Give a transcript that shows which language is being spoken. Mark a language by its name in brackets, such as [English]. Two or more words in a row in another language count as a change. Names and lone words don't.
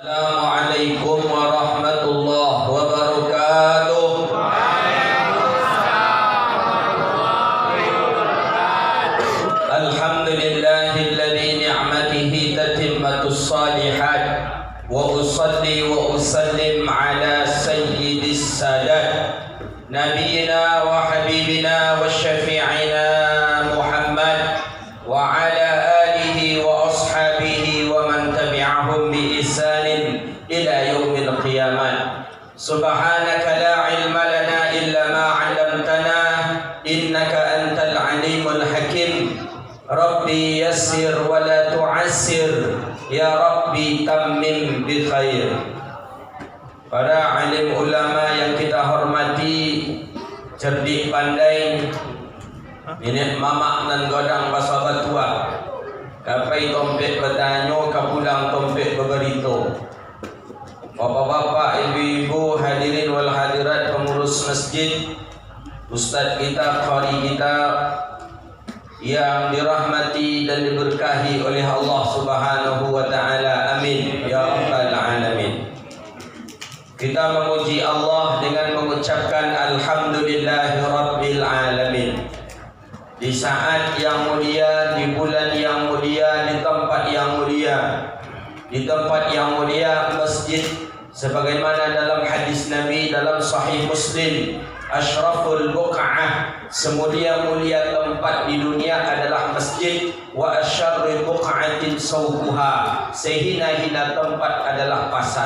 [Arabic] السلام عليكم ورحمة الله وبركاته. الحمد لله الذي نعمته تتم الصالحات وأصلي وأسلم على سيد السادات نبينا وحبيبنا وشفيعنا محمد وعلى آله وأصحابه ومن تبعهم بإحسان إلى يوم القيامة. سبحانك لا علم لنا إلا ما علمتنا إنك أنت العليم الحكيم. رب يسر ولا تعسر يا رب تمم بخير. [Indonesian] Para alim ulama yang kita hormati, cerdik pandai, [Minangkabau] ini mamak nan godang pasal batua. Kapai tompek bertanya, kapulang tompek berberito. [Indonesian] Bapak-bapak, ibu-ibu, [Arabic] الحاضرين والحاضرات, [Indonesian] pengurus masjid, ustaz kita, qari kita yang dirahmati dan diberkahi oleh [Arabic] الله سبحانه وتعالى. آمين يا رب العالمين. [Indonesian] Kita memuji Allah dengan mengucapkan [Arabic] الحمد لله رب العالمين. [Indonesian] Di saat yang mulia, di bulan yang mulia, di tempat yang mulia, di tempat yang mulia masjid, sebagaimana dalam hadis Nabi dalam Sahih Muslim, [Arabic] أشرف البقعة, [Indonesian] semulia-mulia tempat di dunia adalah masjid, [Arabic] وأشر البقعة سوقها, [Indonesian] sehina-hina tempat adalah pasar.